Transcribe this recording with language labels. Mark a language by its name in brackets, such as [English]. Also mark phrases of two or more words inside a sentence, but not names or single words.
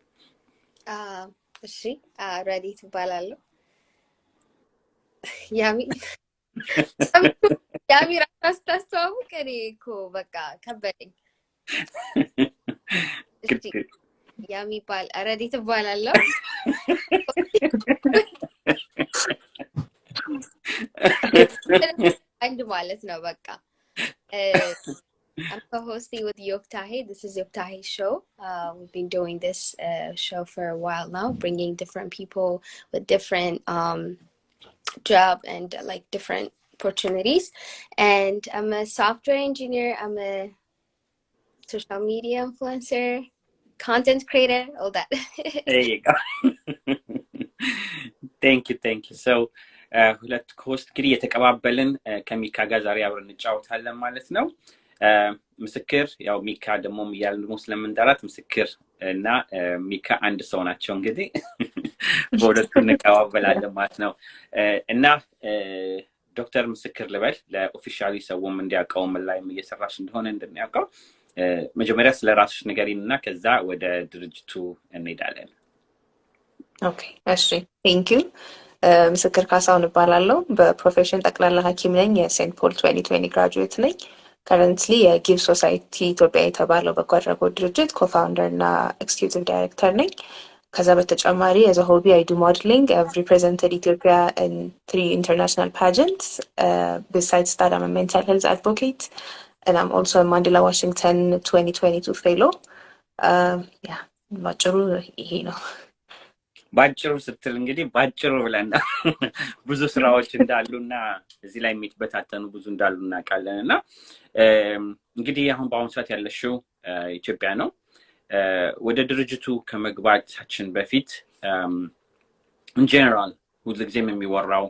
[Amharic] እሺ ረዴት እባላለሁ ያሚ ራስ ታስተዋውቅ እኔ እኮ በቃ ከበደኝ ያሚ ባል ረዴት እባላለሁ አንድ ማለት ነው በቃ [English] I'm co-hosting with Yoftahe. This is Yoftahe's show. We've been doing this show for a while now, bringing different people with different job and like different opportunities. And I'm a software engineer. I'm a social media influencer, content creator, all that. There you go. Thank you. So, [Amharic] ሁለት ኮስት እንግዲህ የተቀባበልን ከሚካ ጋር ዛሬ አብረን እንጫወታለን ማለት ነው ምስክር ያው ሚካ ደግሞ ያለው ስለምንጠራት ምስክር እና ሚካ አንድ ሰው ናቸው እንግዲህ በሁለቱ እንቀባበላለን ማለት ነው እና ዶክተር ምስክር ልበል ለኦፊሻሊ ሰውም እንዲያውቀው ምን ላይ እየሰራሽ እንደሆነ እንደሚያውቀው መጀመሪያ ስለራስሽ ንገሪንና ከዛ ወደ ድርጅቱ እንሄዳለን ኦኬ እሺ [English] thank you [Amharic] ምስክር ካሳውን እባላለሁ በፕሮፌሽን ጠቅላላ ሐኪም ነኝ የሴንት ፖል 2020 ግራጁዌት [English] ነኝ currently GIV Society Ethiopia [Amharic] የተባለው በጎ አድራጎት ድርጅት [English] co-founder እና executive director ነኝ ከዛ በተጨማሪ as a hobby I do modeling I've represented Ethiopia in 3 international pageants besides that I'm a mental health advocate and I'm also a Mandela Washington 2022 fellow yeah [Amharic] ባጭሩ ይሄ ነው ባጭሩ ስትል እንግዲህ ባጭሩ ብለና ብዙ ስራዎች እንዳሉና እዚህ ላይ የሚተበታተኑ ብዙ እንዳሉና ቃለንና እንግዲህ አሁን በአሁን ሰዓት ያለሽው ኢትዮጵያ ነው ወደ ድርጅቱ ከመግባታችን በፊት [English] in general [Amharic] ሁልጊዜም የሚወራው